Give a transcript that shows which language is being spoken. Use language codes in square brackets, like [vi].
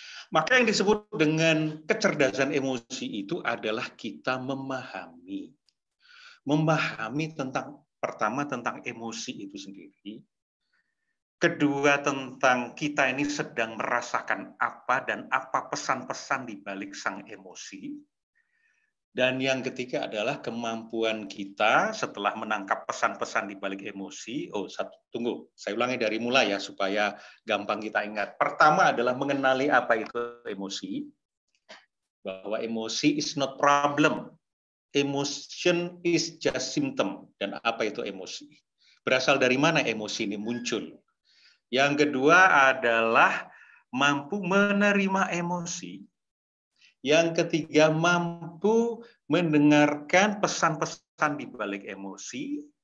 [id] Maka yang disebut dengan kecerdasan emosi itu adalah kita memahami tentang, pertama tentang emosi itu sendiri, kedua tentang kita ini sedang merasakan apa dan apa pesan-pesan di balik sang emosi, Dan yang ketiga adalah kemampuan kita setelah menangkap pesan-pesan di balik emosi. Tunggu, saya ulangi dari mulai ya supaya gampang kita ingat. Pertama adalah mengenali apa itu emosi. Bahwa emosi [en] is not problem. Emotion is just symptom. [id] Dan apa itu emosi? Berasal dari mana emosi ini muncul? Yang kedua adalah mampu menerima emosi. Yang ketiga, mampu mendengarkan pesan-pesan di balik emosi.